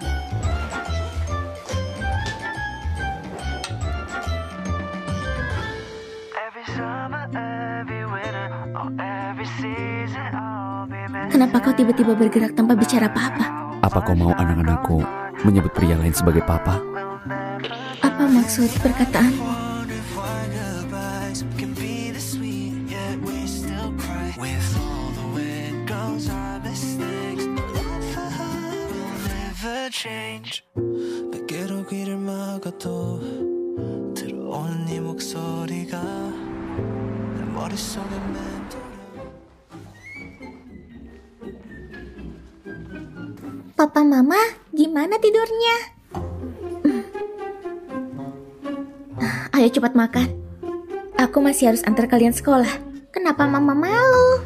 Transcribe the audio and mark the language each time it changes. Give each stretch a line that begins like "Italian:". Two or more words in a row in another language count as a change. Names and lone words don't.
Indonesian: Kenapa kau tiba-tiba bergerak tanpa bicara apa-apa? Apa kau mau anak-anakku menyebut pria lain sebagai papa? Apa maksud perkataanmu?
Korean: 베개로 귀를 막아도 들어오는 네 목소리가 내 머릿속에 맴돌아.
Indonesian: Papa Mama, gimana tidurnya? Ayo cepat makan. Aku masih harus antar kalian sekolah. Kenapa Mama malu?